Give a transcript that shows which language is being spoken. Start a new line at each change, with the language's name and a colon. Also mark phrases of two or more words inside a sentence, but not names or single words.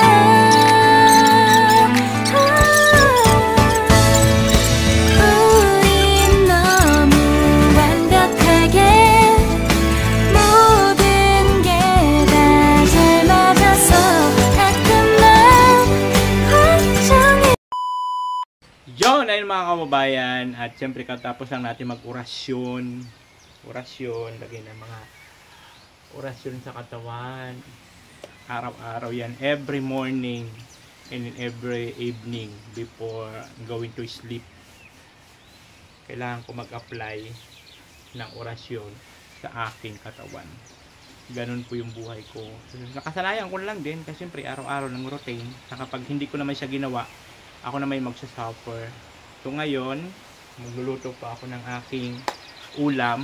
Korean: 우린 너무 완벽하게 모든 게 다 잘 맞아서 가끔 난 걱정해.
Filipino: Yon, ayun mga kababayan. At syempre katapos lang natin mag-orasyon. Lagay ng mga orasyon sa katawan. Araw-araw yan.
English: Every morning and every evening before going to sleep.
Filipino: Kailangan ko mag-apply ng orasyon sa aking katawan. Ganun po yung buhay ko. Nakasanayan ko lang din kasi syempre araw-araw ng routine. Na kapag hindi ko naman siya ginawa, ako na may magsasuffer. So ngayon, magluluto pa ako ng aking ulam.